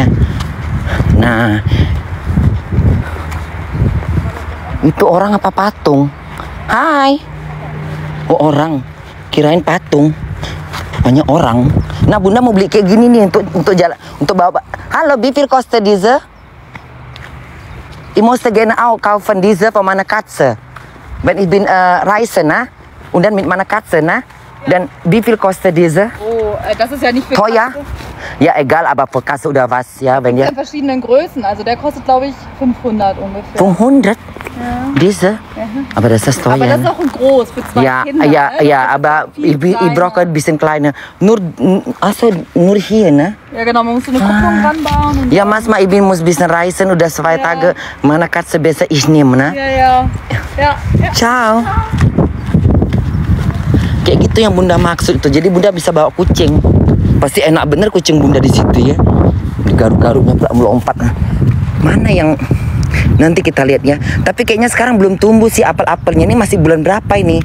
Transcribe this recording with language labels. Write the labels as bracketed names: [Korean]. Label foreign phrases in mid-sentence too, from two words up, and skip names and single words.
[Indonesian] Nah itu orang apa patung? Hai. Oh orang. Kirain patung. Banyak orang. Nah bunda mau beli kayak gini nih untuk jalan, untuk bawa. [German] Halo, wie viel kostet diese? Ich musste gerne auch kaufen diese von meiner Katze. Wenn ich bin reisen, na? Und dann mit meiner Katze, na? Dann wie viel kostet diese? Oh, das ist ja nicht für teuer? Katze. Ja, egal, aber für Katze oder was, ja, wenn ihr. In verschiedenen Größen, also der kostet glaube ich 500 ungefähr. 500? Ja. Diese? Ja. Aber das ist teuer. Aber das ist auch ein groß für zwei ja, Kinder. ja, ne? ja, aber ich brauche ein bisschen kleiner. Also nur hier, ne? Ja genau, man muss so eine Kupplung ranbauen. Und Ja, manchmal ich muss ein bisschen reisen oder 2 Ja. Tage meine Katze besser ich nehme, ne? Ja. Ciao. [Indonesian] Kayak gitu yang bunda maksud itu. Jadi bunda bisa bawa kucing. Pasti enak bener kucing bunda di situ ya. Garuk-garuknya pula melompat. Mana yang nanti kita lihat ya. Tapi kayaknya sekarang belum tumbuh sih apel-apelnya. Ini masih bulan berapa ini?